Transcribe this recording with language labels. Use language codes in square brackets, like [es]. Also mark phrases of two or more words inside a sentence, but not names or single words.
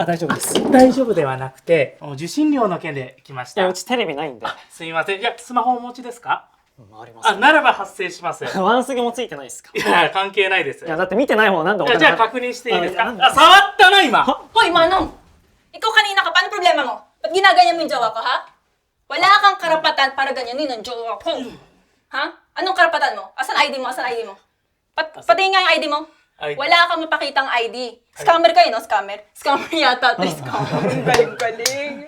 [ja] あ、大丈夫です。大丈夫ではなくて、受信料の件で来ましいや、た。うちテレビないんで。すみません。いや、スマホお持ちですか？あります。あ、ならば発生します。いワンスギもついてないですか？や、関係ないです。いや、だって見てない方なんでおいや、金じゃあ確認していいですか？あいやあ、触ったな、今。 [tl] Hoy, Manong! Ikaw kanina ka, paano problema mo? Ba't ginaganyan mo yung jowa ko, ha? Wala kang karapatan para ganyanin ang jowa ko. Ha? Anong karapatan mo? Asan ID mo? Asan ID mo? Pati nga yung ID mo. ID. Wala kang mapakitang ID. Scammer kayo, no? Scammer? Scammer yata ito. Scammer. Galing-galing.